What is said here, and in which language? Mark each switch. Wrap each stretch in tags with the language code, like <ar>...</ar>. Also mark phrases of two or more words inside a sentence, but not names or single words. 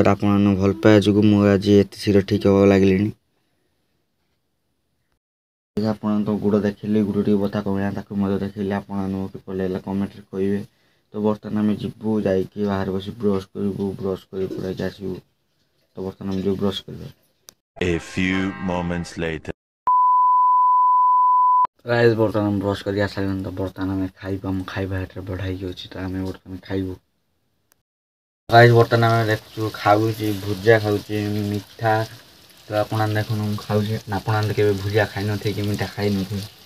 <or>ଆପଣଙ୍କ ଭଲ ପାଇବା ଯୋଗୁଁ ମୁଁ ଆଜି ଏତେ ଶୀଘ୍ର ଠିକ୍ ହେବାକୁ ଲାଗିଲିଣି। ଆପଣ ତ ଗୋଡ଼ ଦେଖିଲେ ଗୋଡ଼ ଟିକେ ବଥା କମିଲା ତାକୁ ମଧ୍ୟ ଦେଖିଲେ ଆପଣମାନଙ୍କୁ କିପରି ଲାଗିଲା କମେଣ୍ଟରେ କହିବେ। ତ ବର୍ତ୍ତମାନ ଆମେ ଯିବୁ ଯାଇକି ବାହାରେ ବସି ବ୍ରସ୍ କରିବୁ। ବ୍ରସ୍ କରି ପୁରାକି ଆସିବୁ। ତ ବର୍ତ୍ତମାନ ଆମେ ଯିବୁ ବ୍ରସ୍ କରିବା।</or> <en>A few moments later.</en> <or>ଗାଇସ୍ ବର୍ତ୍ତମାନ ବ୍ରସ୍ କରି ଆସିଲାଣି। ତ ବର୍ତ୍ତମାନ ଆମେ ଖାଇବୁ। ଆମ ଖାଇବା ହେଠାରେ ବଢ଼ା ହେଇକି ଅଛି। ତ ଆମେ ବର୍ତ୍ତମାନ ଖାଇବୁ। ଗାଇସ୍ ବର୍ତ୍ତମାନ ଆମେ ଦେଖୁଛୁ ଖାଉଛି ଭୁଜା ଖାଉଛି ମିଠା। ତ ଆପଣ ଦେଖୁନ ମୁଁ ଖାଉଛି ଆପଣ କେବେ ଭୁଜିଆ ଖାଇନଥିବେ କି ମିଠା ଖାଇନଥିବେ।</or>